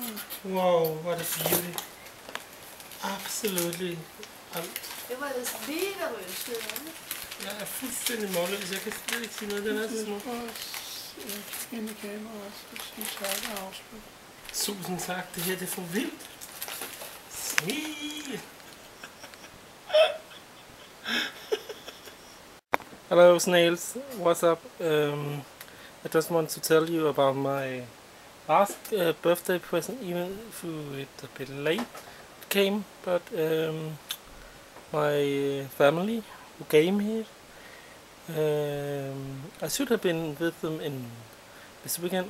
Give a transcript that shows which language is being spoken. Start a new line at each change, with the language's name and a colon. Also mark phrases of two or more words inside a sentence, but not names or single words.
English: Wow, what a beauty. Absolutely.
Danish: Det var det svinderøst, Jeg er fuldstændig målløs. Jeg kan slet ikke sige noget. Den er så smuk. Jeg kigger ind i kameraet og sige tak og afspil. Tusind tak. Det her det er for vildt. Smil.
English: Hello snails, what's up? I just want to tell you about my last birthday present, even if it's a bit late it came, but my family who came here, I should have been with them in this weekend.